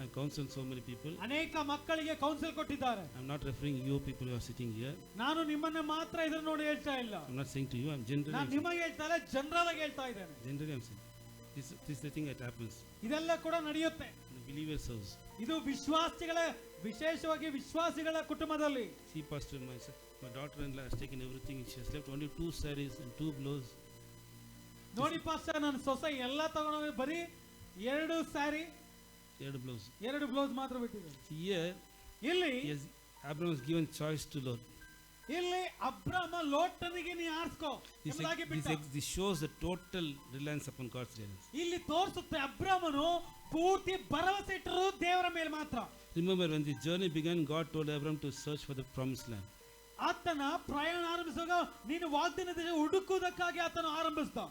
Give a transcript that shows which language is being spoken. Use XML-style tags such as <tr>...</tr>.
<en>I counsel so many people.</en> <kn>ಅನೇಕ ಮಕ್ಕಳಿಗೆ council ಕೊಟ್ಟಿದ್ದಾರೆ.</kn> <en>I'm not referring you people who are sitting here.</en> <kn>ನಾನು ನಿಮ್ಮನ್ನ ಮಾತ್ರ ಇದನ್ನ ನೋಡಿ ಹೇಳ್ತಾ ಇಲ್ಲ.</kn> <en>I'm not saying to you, I'm generally.</en> <kn>ನಾನು ನಿಮಗೆ ಹೇಳ್ತಾ ಇಲ್ಲ, ಜನರಲ್ ಆಗಿ ಹೇಳ್ತಾ ಇದ್ದೇನೆ.</kn> <en>Generally I'm saying this is the thing that happens.</en> <kn>ಇದೆಲ್ಲ ಕೂಡ ನಡೆಯುತ್ತೆ.</kn> <en>The believer's house.</en> <kn>ಇದು ವಿಶ್ವಾಸಿಗಳ, ವಿಶೇಷವಾಗಿ ವಿಶ್ವಾಸಿಗಳ ಕುಟುಂಬದಲ್ಲಿ.</kn> <en>See, pastor, my daughter-in-law has taken everything. She has left only 2 sarees and 2 blouse.</en> <kn>ನೋಡಿ ಪಾಸ್ಟರ್, ನನ್ನ ಸೊಸೆ ಎಲ್ಲ ತಗೊಂಡೋಗಿ ಬರೀ 2 ಸ್ಯಾರಿ</kn> <en>2 blouse</en> <kn>2 ಬ್ಲೌಸ್ ಮಾತ್ರ ಬಿಟ್ಟಿದ್ದಾರೆ.</kn> <en>Here</en> <kn>ಇಲ್ಲಿ</kn> <en>Abraham was given choice to Lord.</en> <kn>ಇಲ್ಲಿ ಅಬ್ರಾಮ ಲೋಟನಿಗೆ ನೀ ಆರಿಸ್ಕೋ ಎಂಬುದಾಗಿ ಬಿಟ್ಟ.</kn> <en>This shows the total reliance upon God's guidance.</en> <kn>ಇಲ್ಲಿ ತೋರಿಸುತ್ತೆ ಅಬ್ರಾಮನು ಪೂರ್ತಿ ಭರವಸೆ ಇಟ್ಟರು ದೇವರ ಮೇಲೆ ಮಾತ್ರ.</kn> <en>Remember, when the journey began, God told Abraham to search for the promised land.</en> <kn>ಆತನ ಪ್ರಯಾಣ ಆರಂಭಿಸುವಾಗ ನೀನು ವಾಗ್ದಾನ ದೇಶ ಹುಡುಕುವುದಕ್ಕಾಗಿ ಆತನ ಆರಂಭಿಸಿದ.</kn>